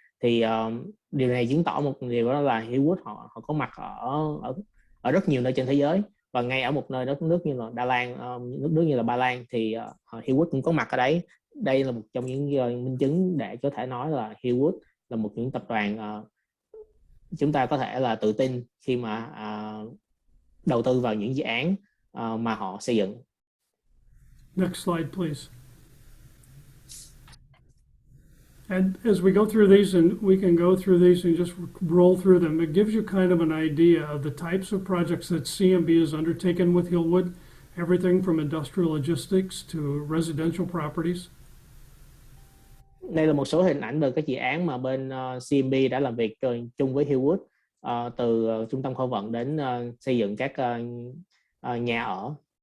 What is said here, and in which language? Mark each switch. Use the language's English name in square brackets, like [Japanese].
[Vietnamese] Thì điều này chứng tỏ một điều, đó là Hillwood họ có mặt ở rất nhiều nơi trên thế giới, và ngay ở một nơi đất nước như là nước như là Ba Lan thì Hillwood cũng có mặt ở đấy. Đây là một trong những minh chứng để có thể nói là Hillwood là một những tập đoàn chúng ta có thể là tự tin khi mà đầu tư vào những dự án mà họ xây dựng. [English] Next slide, please. And as we go through these, and we can go through these and just roll through them, it gives you kind of an idea of the types of projects that CMB has undertaken with Hillwood, everything from industrial logistics to residential properties. [Vietnamese] Đây là một số hình ảnh về các dự án mà bên CMB đã làm việc chung với Hillwood, từ trung tâm kho vận đến xây dựng các nhà ở.